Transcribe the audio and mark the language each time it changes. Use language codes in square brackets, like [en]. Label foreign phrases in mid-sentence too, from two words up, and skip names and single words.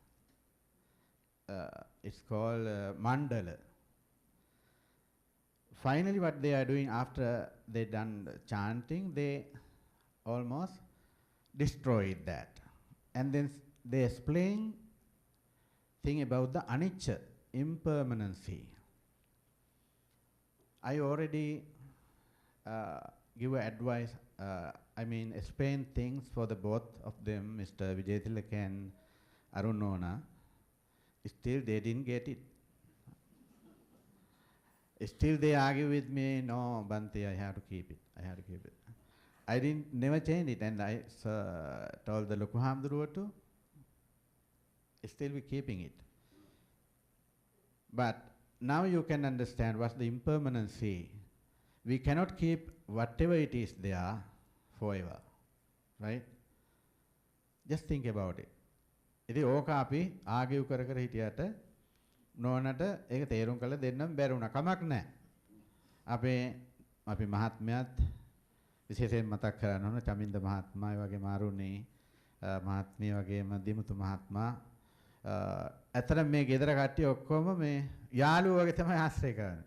[en] It's called mandala. Finally, what they are doing after they done the chanting, they almost destroyed that. And then they explain thing about the anicca, impermanency. I already give advice, explain things for the both of them, Mr. Wijetilleke and Arunona. Still they didn't get it. Still they argue with me, no, Bante, I have to keep it. I didn't never change it, and I told the Lokuhamduru to still be keeping it. But now you can understand what's the impermanency. We cannot keep whatever it is there forever, right? Just think about it. [si] ඉතින් ඕක අපි ආගියු කර කර හිටියට නෝනට ඒක තේරුම් කරලා දෙන්නම බැරි වුණා. කමක් නැහැ. අපි මහත්මයාත් විශේෂයෙන් මතක් කරන්න ඕන චමින්ද මහත්මයා, ඒ වගේම ආරුණී මහත්මිය වගේම දිමුතු මහත්මයා අතර මේ ගෙදර කට්ටිය ඔක්කොම මේ යාළුවෝ වගේ තමයි ආශ්‍රය කරන්නේ.